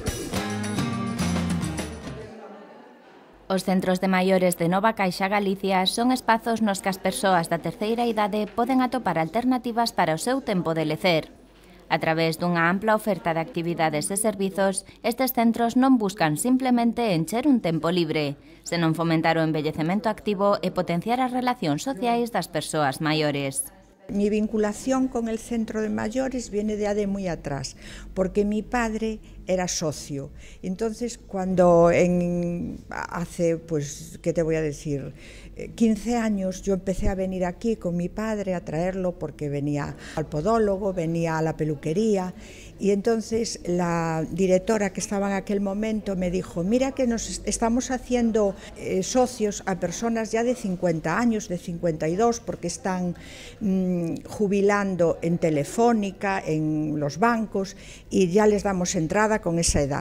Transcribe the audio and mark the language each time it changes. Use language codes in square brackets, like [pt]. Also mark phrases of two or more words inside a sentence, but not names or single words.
[gl] Os centros de maiores de Nova Caixa Galicia son espazos nos que as persoas da terceira idade poden atopar alternativas para o seu tempo de lecer. A través dunha ampla oferta de actividades e servizos, estes centros non buscan simplemente encher un tempo libre, senón fomentar o envellecemento activo e potenciar as relacións sociais das persoas maiores. [es] Mi vinculación con el centro de mayores viene de muy atrás, porque mi padre era socio. Entonces, cuando hace, pues, ¿qué te voy a decir? 15 años yo empecé a venir aquí con mi padre a traerlo porque venía al podólogo, venía a la peluquería, y entonces la directora que estaba en aquel momento me dijo, mira que nos estamos haciendo socios a personas ya de 50 años, de 52, porque están jubilando en Telefónica, en los bancos, y ya les damos entrada con esa edad.